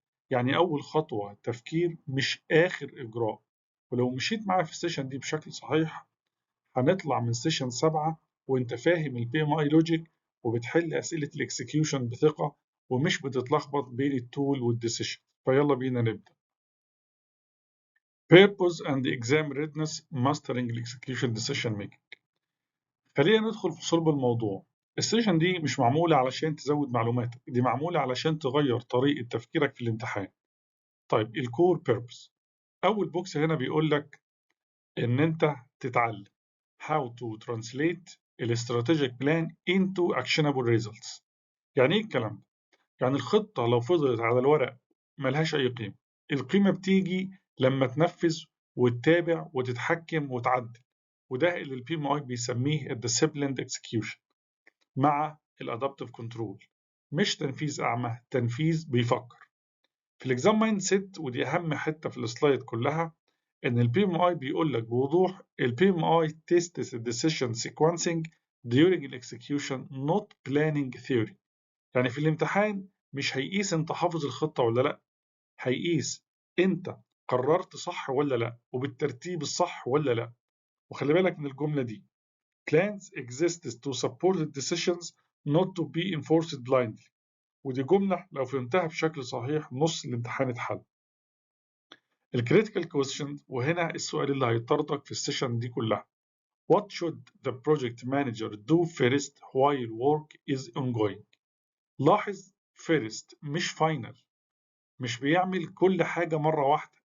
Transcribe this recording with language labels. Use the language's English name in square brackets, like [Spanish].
[Arabic] يعني اول خطوه تفكير مش اخر اجراء. ولو مشيت معايا في السيشن دي بشكل صحيح هنطلع من سيشن 7 وانت فاهم البي ام اي لوجيك وبتحل اسئله الاكسكيوشن بثقه ومش بتتلخبط بين التول والديسيشن. فيلا بينا نبدا. [English] Purpose and exam readiness mastering execution decision making. [Arabic] خلينا ندخل في صلب الموضوع. السيشن دي مش معموله علشان تزود معلوماتك، دي معموله علشان تغير طريقه تفكيرك في الامتحان. طيب الكور بيربز، اول بوكس هنا بيقول لك ان انت تتعلم [English] how to translate strategic plan into actionable results. [Arabic] يعني ايه الكلام ده؟ يعني الخطة لو فضلت على الورق ملهاش أي قيمة. القيمة بتيجي لما تنفذ وتتابع وتتحكم وتعدل، وده اللي البي ام اي بيسميه disciplined execution مع الادابتيف كنترول. مش تنفيذ أعمى، تنفيذ بيفكر. في الاكزام مايند سيت، ودي أهم حتة في السلايد كلها، ان البي ام اي بيقول لك بوضوح البي ام اي [English] tests decision sequencing during execution not planning theory. [Arabic] يعني في الامتحان مش هيقيس انت حافظ الخطة ولا لا، هيقيس انت قررت صح ولا لا وبالترتيب الصح ولا لا. وخلي بالك من الجملة دي: [English] plans exist to support the decisions not to be enforced blindly. [Arabic] ودي جملة لو فهمتها بشكل صحيح نص الامتحان اتحل. الكريتيكال كويستشن، وهنا السؤال اللي هيطردك في السيشن دي كلها: [English] What should the project manager do first while work is ongoing؟ [Arabic] لاحظ first مش final، مش بيعمل كل حاجة مرة واحدة.